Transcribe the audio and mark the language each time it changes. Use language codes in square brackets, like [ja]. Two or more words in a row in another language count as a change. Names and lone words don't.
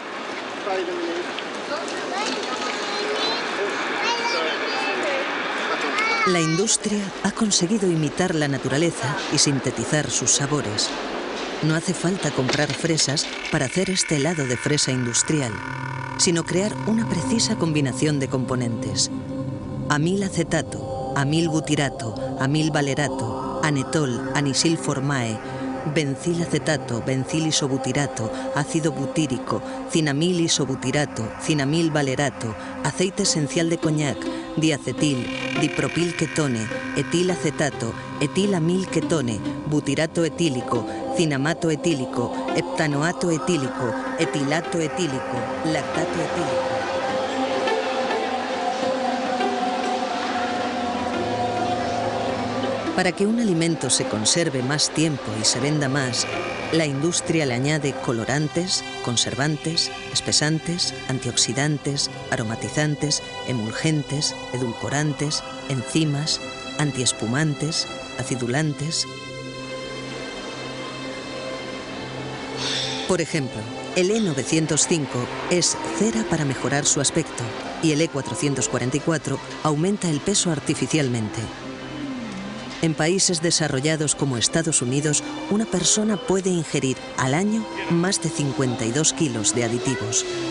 [es] La industria ha conseguido imitar la naturaleza y sintetizar sus sabores. No hace falta comprar fresas para hacer este helado de fresa industrial, sino crear una precisa combinación de componentes. Amilacetato, amilbutirato, amilvalerato, anetol, anisilformae, bencilacetato, bencilisobutirato, ácido butírico, cinamilisobutirato, cinamilvalerato, aceite esencial de coñac, diacetil, dipropilketone, etilacetato, etilamilketone, butirato etílico, cinamato etílico, heptanoato etílico, etilato etílico, lactato etílico. Para que un alimento se conserve más tiempo y se venda más, la industria le añade colorantes, conservantes, espesantes, antioxidantes, aromatizantes, emulgentes, edulcorantes, enzimas, antiespumantes, acidulantes. Por ejemplo, el E905 es cera para mejorar su aspecto y el E444 aumenta el peso artificialmente. En países desarrollados como Estados Unidos, una persona puede ingerir al año más de 52 kilos de aditivos.